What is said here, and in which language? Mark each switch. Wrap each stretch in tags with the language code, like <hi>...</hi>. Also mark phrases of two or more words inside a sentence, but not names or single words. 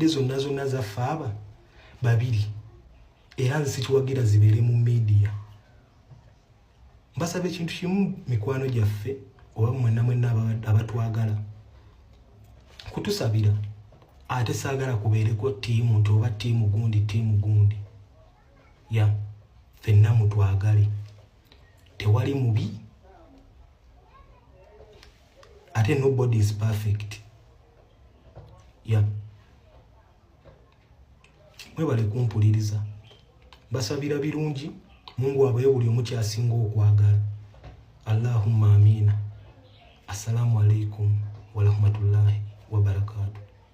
<lg>zonna zaffe aba babiri era nze sikiwagira zibeere mu media mbasaba ekintu kimu mikwano gyaffe oba mwenna abatwagala kutusabira ate saagala kubeereko ttiimu nti oba ttiimu gundi ya ffenna mutwagale tewali mubi ate</lg> <en>nobody is perfect</en> <lg>ya mwebale kumpuliriza basabira birungi Mungu abaye buli omu kyasinga okwagala</lg> <ar>اللهم آمين. السلام عليكم ورحمة الله وبركاته.</ar>